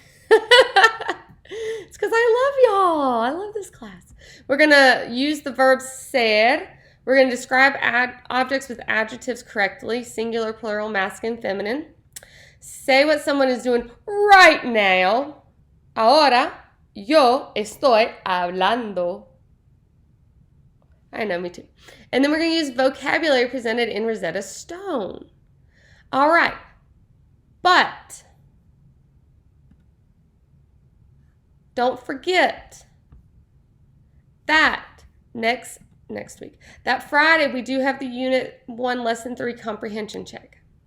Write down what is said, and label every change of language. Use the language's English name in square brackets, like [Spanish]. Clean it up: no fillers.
[English] It's because I love y'all. I love this class. We're going to use the verb ser. We're going to describe objects with adjectives correctly, singular, plural, masculine, feminine. Say what someone is doing right now. [Spanish] Ahora yo estoy hablando. [English] I know, me too. And then we're going to use vocabulary presented in Rosetta Stone. All right. But don't forget that next week, that Friday, we do have the Unit 1 Lesson 3 comprehension check.